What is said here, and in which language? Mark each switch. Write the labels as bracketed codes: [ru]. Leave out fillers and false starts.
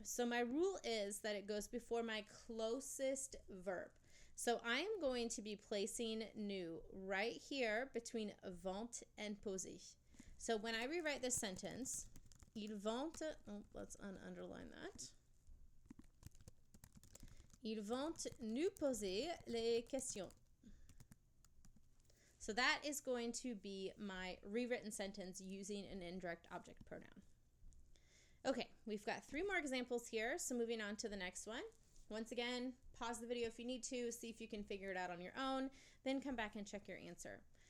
[en] So my rule is that it goes before my closest verb. So I am going to be placing nous right here between vont and poser. So when I rewrite this sentence, [fr] ils vont, [en] let's underline that. [fr] Ils vont nous poser les questions. [en] So that is going to be my rewritten sentence using an indirect object pronoun. Okay, we've got 3 more examples here, so moving on to the next one. Once again, pause the video if you need to, see if you can figure it out on your own, then come back and check your answer.